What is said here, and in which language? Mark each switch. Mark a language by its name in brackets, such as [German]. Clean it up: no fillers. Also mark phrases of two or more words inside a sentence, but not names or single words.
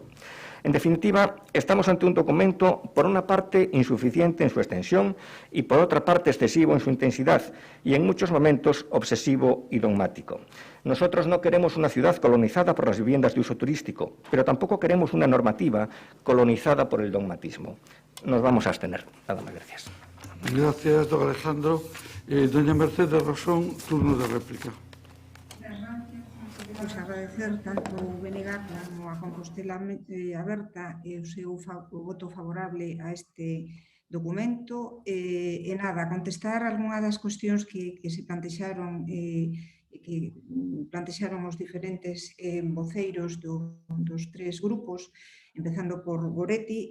[Spanish] En definitiva, estamos ante un documento, por una parte, insuficiente en su extensión y, por otra parte, excesivo en su intensidad y, en muchos momentos, obsesivo y dogmático. Nosotros no queremos una ciudad colonizada por las viviendas de uso turístico, pero tampoco queremos una normativa colonizada por el dogmatismo. Nos vamos a abstener. Nada más, gracias. Gracias, don Alejandro. Doña Mercedes Rosón, turno de réplica. [Galician] Pois agradecer tanto o BNG como a Compostela Aberta o seu voto favorable a este documento. E nada, contestar algunha das cuestións que se plantexaron os diferentes voceiros dos tres grupos, empezando por Goretti.